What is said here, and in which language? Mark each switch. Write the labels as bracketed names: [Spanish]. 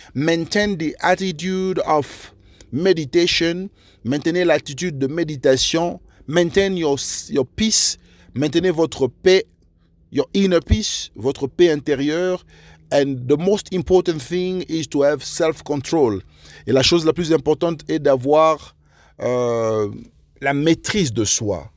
[English] Maintain the attitude of meditation. [French] Maintenez l'attitude de méditation. [English] Maintain your peace. [French] Maintenez votre paix, [English] your inner peace, [French] votre paix intérieure. [English] And the most important thing is to have self-control. [French] Et la chose la plus importante est d'avoir la maîtrise de soi.